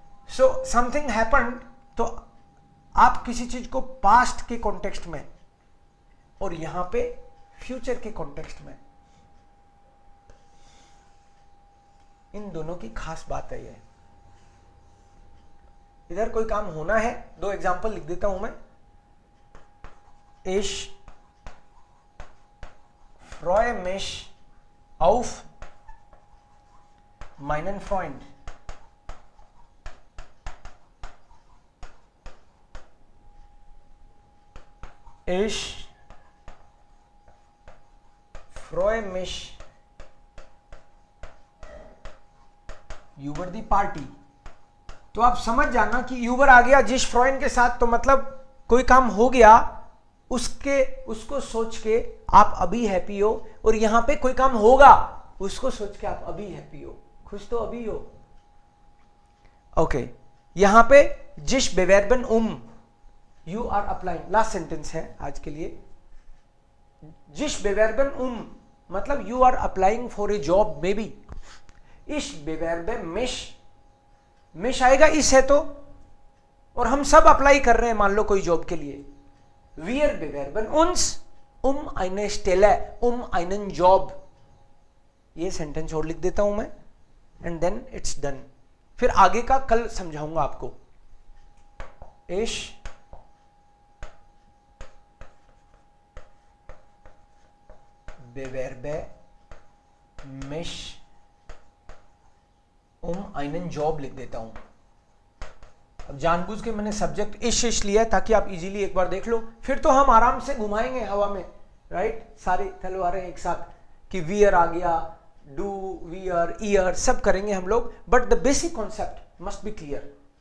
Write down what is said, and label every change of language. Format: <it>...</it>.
<en>So something happened,</en> <hi>तो आप किसी चीज को पास्ट के कॉन्टेक्स्ट में और यहां पे फ्यूचर के कॉन्टेक्स्ट में, इन दोनों की खास बात है ये। इधर कोई काम होना है, दो एग्जांपल लिख देता हूं मैं।</hi> <de>Ich freue mich auf meinen Freund. Ich freue mich über die Party।</de> <hi>तो आप समझ जाना कि यूबर आ गया जिस फ्रॉइन के साथ, तो मतलब कोई काम हो गया, उसको सोच के आप अभी हैप्पी हो, और यहां पे कोई काम होगा उसको सोच के आप अभी हैप्पी हो, खुश तो अभी हो। ओके, यहां पे जिस बेवेरबन</hi> <en>you are applying,</en> <hi>last sentence है आज के लिए। जिस बेवेरबन मतलब</hi> <en>You are applying for a job maybe.</en> <hi>इस बेवेरबे मिश आएगा, इस है तो, और हम सब अप्लाई कर रहे हैं मान लो कोई जॉब के लिए।</hi> <de>Wir bewerben uns eine Stelle, einen Job।</de> <hi>ये सेंटेंस और लिख देता हूं मैं,</hi> <en>And then it's done.</en> <hi>फिर आगे का कल समझाऊंगा आपको।</hi> <de>Ich bewerbe mich einen Job</de> <hi>लिख देता हूं। अब जानबूझ के मैंने सब्जेक्ट इश लिया है ताकि आप इजीली एक बार देख लो, फिर तो हम आराम से घुमाएंगे हवा में, राइट, सारी तलवारें एक साथ, कि वियर आ गया, डू, वियर, ईयर, सब करेंगे हम लोग,</hi> <en>But the basic concept must be clear.</en>